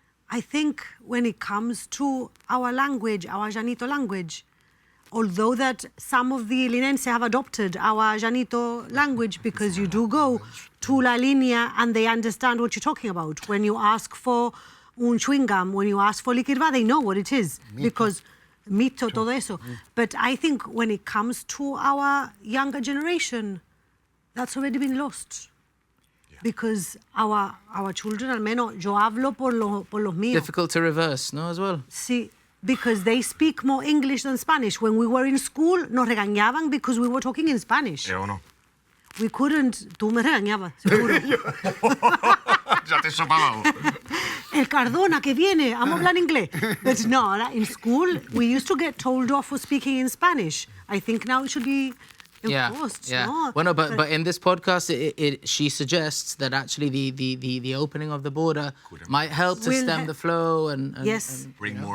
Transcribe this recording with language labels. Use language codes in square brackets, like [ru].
[en] I think when it comes to our language, our Llanito language, although that some of the Linense have adopted our Llanito language because you do go to La Línea and they understand what you're talking about. When you ask for un chewing gum, when you ask for liquidva, they know what it is. Because [es] mito, todo eso. [en] But I think when it comes to our younger generation, that's already been lost. Because our children, [es] al menos yo hablo por los míos. [en] Difficult to reverse, no, as well? Sí, because they speak more English than Spanish. When we were in school, [es] nos regañaban [en] because we were talking in Spanish. [es] ¿O no? [en] We couldn't... [es] Tú me regañabas, seguro. Ya te sopaba. El Cardona que viene, [en] I'm [es] hablar inglés. [en] But no, in school, we used to get told off for speaking in Spanish. I think now it should be... enforced, yeah. no? Well, no, but in this podcast, she suggests that actually the opening of the border might help to stem the flow and yes, and, Bring more,